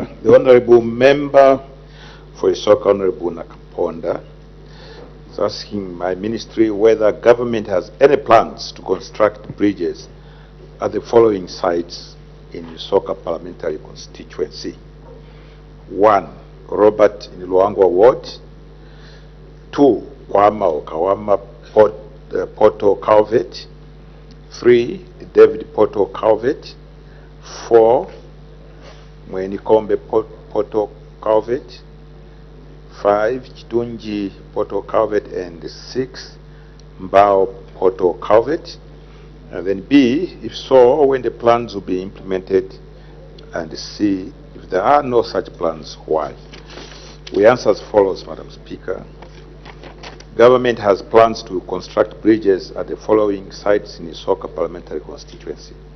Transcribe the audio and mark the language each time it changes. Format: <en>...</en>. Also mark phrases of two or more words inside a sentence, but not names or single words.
<en>The Honorable Member for Isoka, Honorable Nakaponda, is asking my ministry whether government has any plans to construct bridges at the following sites in Isoka Parliamentary Constituency. 1. Robert in Luangwa Ward. 2. Kwama or Kawama Porto Culvert. 3. David Porto Culvert. 4. Mwenikombe Porto Culvert. 5. Chitunji Porto Culvert. And 6. Mbao Porto Culvert. And then B, if so, when the plans will be implemented, and C, if there are no such plans, why? We answer as follows, Madam Speaker. Government has plans to construct bridges at the following sites in Isoka Parliamentary Constituency.</en>